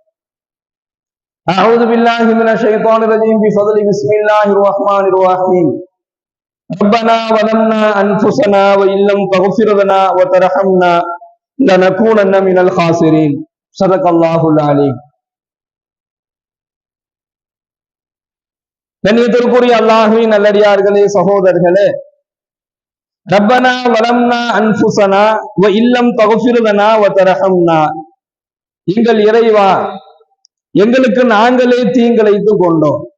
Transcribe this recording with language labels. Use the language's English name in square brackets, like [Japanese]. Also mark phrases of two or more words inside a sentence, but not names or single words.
[Arabic] أعوذ بالله من الشيطان الرجيم بفضل بسم الله الرحمن الرحيم ربنا ظلمنا أنفسنا وإن لم تغفر لنا وترحمنا لنكونن من الخاسرين صدق الله العليم. [Tamil] கண்ணியத்திற்குரிய அல்லாஹ்வின் நல்லடியார்களே, சகோதரர்களே, [Arabic] ربنا ظلمنا أنفسنا وإن لم تغفر لنا وترحمنا, [Tamil] எங்கள் இறைவா, எங்களுக்கு நாங்களே தீங்கிழைத்து கொண்டோம்,